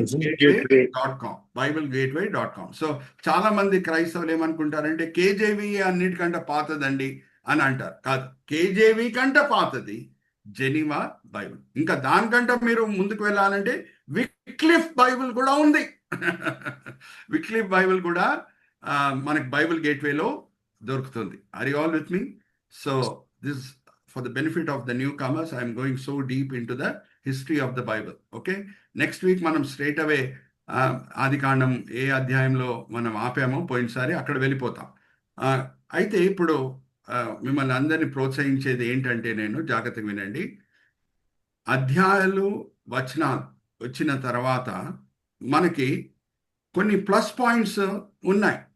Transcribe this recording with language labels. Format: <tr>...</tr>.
<te>BibleGateway.com. BibleGateway.com. So చాలా మంది క్రైస్తవులు ఏమనుకుంటారంటే కేజేవి అన్నిటికంటే పాతదండి అని అంటారు. కాదు, కేజేవి కంటే పాతది జెనీవా బైబిల్. ఇంకా దానికంటే మీరు ముందుకు వెళ్ళాలంటే విక్లిఫ్ బైబిల్ కూడా ఉంది. విక్లిఫ్ బైబిల్ కూడా మనకి బైబిల్ గేట్వేలో దొరుకుతుంది.</te> <en>Are you all with me? So this for the benefit of the newcomers, I am going so deep into the history of the Bible. Okay, next week</en> <te>మనం straight అవే ఆదికాండం ఏ అధ్యాయంలో మనం ఆపామో పోయినసారి అక్కడ వెళ్ళిపోతాం. అయితే ఇప్పుడు మిమ్మల్ని అందరినీ ప్రోత్సహించేది ఏంటంటే, నేను జాగ్రత్తగా వినండి, అధ్యాయాలు, వచనాలు వచ్చిన తర్వాత మనకి కొన్ని ప్లస్ పాయింట్స్ ఉన్నాయి.</te>